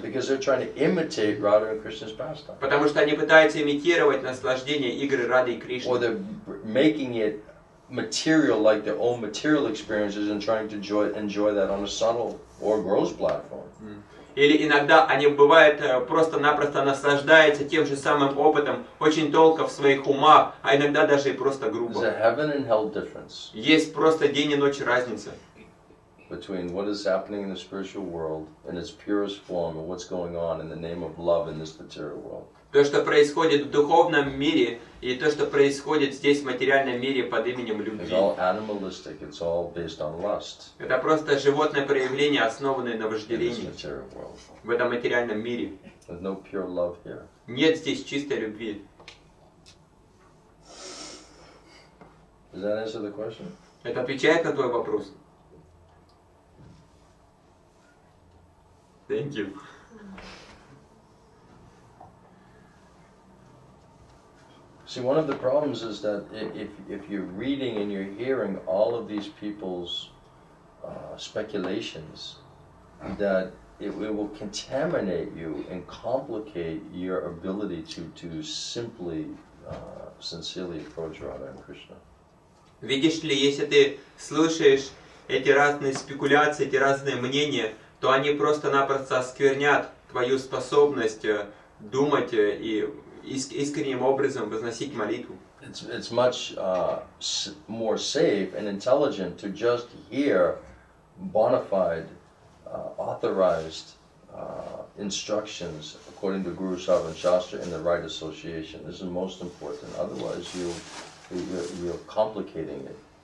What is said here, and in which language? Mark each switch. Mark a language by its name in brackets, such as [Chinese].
[English] Because they're trying to imitate Radha and Krishna's pastime. [Russian] Потому что они пытаются имитировать наслаждение игры Рады и [English] Or [Russian] Кришны. [English] they're making it material like their own material experiences and trying to enjoy that on a subtle or gross platform. [Russian] Или иногда они бывают просто-напросто наслаждаются тем же самым опытом, очень толко в своих умах, а иногда даже и просто [English] There's a [Russian] грубо. [English] heaven and hell difference [Russian] Есть просто день и ночь разница [English] between what is happening in the spiritual world in its purest form and what's going on in the name of love in this material world. [Russian] То, что происходит в духовном мире, и то, что происходит здесь в материальном мире под именем [English] It's [Russian] любви. [English] all animalistic, it's all based on lust [Russian] Это просто животное проявление, основанное на [English] in this [Russian] вожделении [English] material world. [Russian] в этом материальном мире. [English] There's no pure love here. [Russian] Нет здесь чистой любви. [English] Does that answer the question? [Russian] Это отвечает на твой вопрос? [English] Thank you. See, one of the problems is that if you're reading and you're hearing all of these people's speculations, that it will contaminate you and complicate your ability to simply, sincerely approach Radha and Krishna. [Russian] Видишь ли, если ты слушаешь эти разные спекуляции, эти разные мнения, то они просто-напросто осквернят твою способность думать и искренним образом возносить молитву. [English] It's much more safe and intelligent to just hear bona fide, authorized instructions according to Guru Sahib and Shastra in the right association. This is most important. Otherwise, you're complicating it.